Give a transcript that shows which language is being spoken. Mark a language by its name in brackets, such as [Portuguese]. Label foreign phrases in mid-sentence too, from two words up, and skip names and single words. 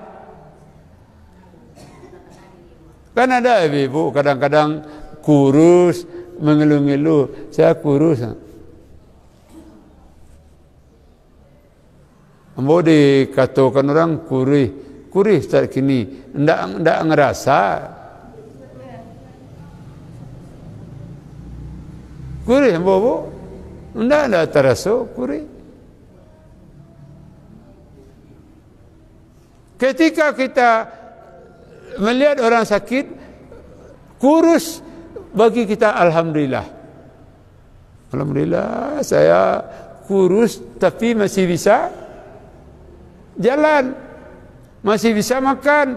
[Indonesian] Kan ada ibu kadang-kadang kurus, mengeluh-ngeluh, saya kurus. [Minangkabau] Ambo dikatakan orang kurih saat kini, ndak ngerasa. Kurih ambo Bu, ndak terasa kurih. [Indonesian] Ketika kita melihat orang sakit kurus, bagi kita alhamdulillah. Alhamdulillah saya kurus tapi masih bisa jalan, masih bisa makan.